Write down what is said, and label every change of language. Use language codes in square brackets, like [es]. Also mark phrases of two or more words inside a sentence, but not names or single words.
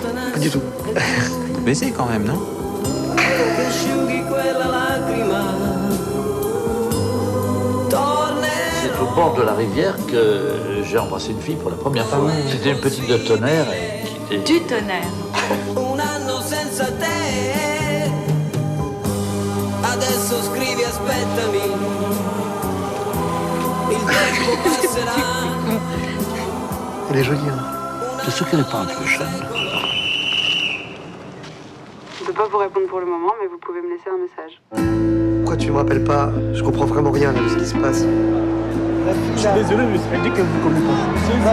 [fr] Pas du tout. Vous baisez quand même, non? C'est au bord de la rivière que j'ai embrassé une fille pour la première fois. C'était une petite de Tonnerre qui était... Du Tonnerre. [it] Un anno senza te, adesso scrivi aspettami, il tempo passerà. [fr] Elle est jolie, hein. C'est ce qu'elle n'est pas un peu jeune. Je ne peux pas vous répondre pour le moment, mais vous pouvez me laisser un message. Pourquoi tu me rappelles pas? Je comprends vraiment rien là de ce qui se passe. Je suis désolé, mais elle dit qu'elle vous connaît pas.